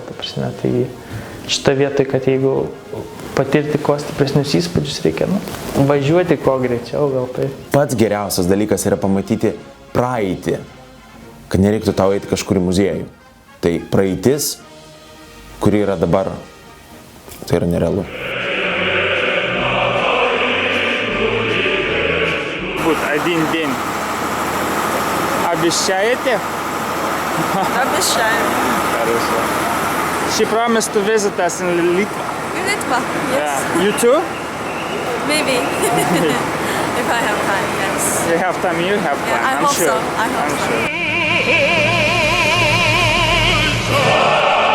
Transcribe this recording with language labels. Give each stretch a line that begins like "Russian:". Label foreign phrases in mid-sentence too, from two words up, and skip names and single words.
Lithuanian: Tai šitą vietoj, kad jeigu patirti kuo stipresnius įspūdžius, reikia važiuoti kuo greičiau, gal tai. Pats geriausias dalykas yra pamatyti praeitį, kad nereiktų tau eiti kažkur į muziejų. Tai praeitis, kuri yra dabar, tai yra nerealu.
Russian: Один день. Обещаете? Обещаем. Хорошо.
English: She promised to visit us in Litva. Litva, yes. Yeah. You too? Maybe. If I have time, yes. You have time, you have time. Yeah, I I'm hope sure. so. I hope so. Sure.